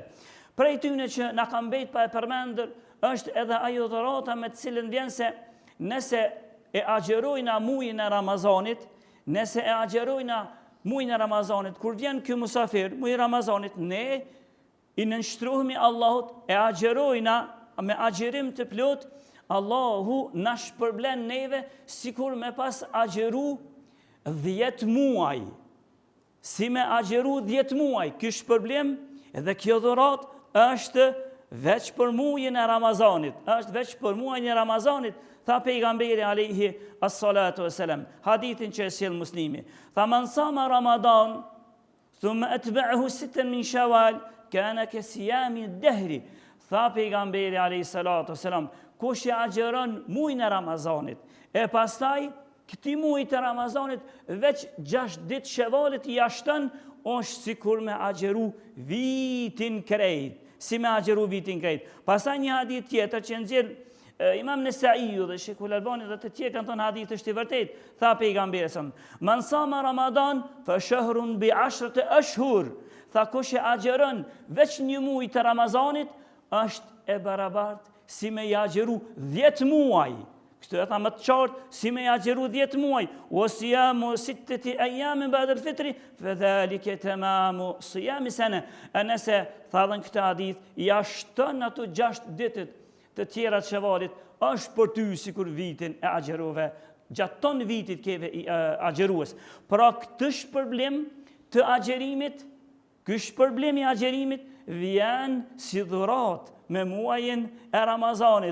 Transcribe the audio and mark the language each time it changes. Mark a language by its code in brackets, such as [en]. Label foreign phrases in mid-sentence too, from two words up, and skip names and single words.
[sq] Prej tyne që na ka mbet pa e përmendur është edhe ajo dhurata me të cilën vjen se nëse e agjerojna muajin e Ramazanit, kur vjen ky musafir, muaji i Ramazanit, ne i nënshtrohemi Allahut, e agjerojna me agjerim të plot, Allahu na shpërblen neve sikur me pas agjeru 10 muaj. Si me agjeru 10 muaj, ky shpërblim edhe kjo dhuratë është veç për muajin e Ramazanit, tha pejgamberi [ar] عليه الصلاة والسلام, [sq] hadithin që e sjell Muslimi. [ar] Tha من صام رمضان ثم أتبعه 6 من شوال كان كصيام الدهر. [sq] Tha pejgamberi [ar] عليه الصلاة والسلام, [sq] kush e agjeron muajin e Ramazanit, e pastaj këtij muaji të Ramazanit veç 6 ditë Shevalit i jashton, është sikur me agjeru vitin krejt. Pastaj një hadith tjetër që nxjerr Imam Nesaiu dhe Sheikhul Albani dhe të tjerë kanë thënë hadith është i vërtet. Tha pejgamberi sa: [ar] "من صام رمضان فشهر ب10 أشهر." [sq] Tha kush e agjeron veç një muaj të Ramazanit është e barabartë si me agjeru 10 muaj. Kështu e tha më të qartë, si me agjeru 10 muaj. [ar] وصيام 6 أيام بعد الفطر فذلك تمام صيام السنة. [sq] Nëse tha në këtë hadith ja shton ato 6 ditët të tjera të Shevalit, është për ty sikur vitin e agjerove, gjatë ton vitit keve i agjerues. Pra këtë shpërblim të agjerimit, i agjerimit vjen si dhurat me muajin e Ramazanit.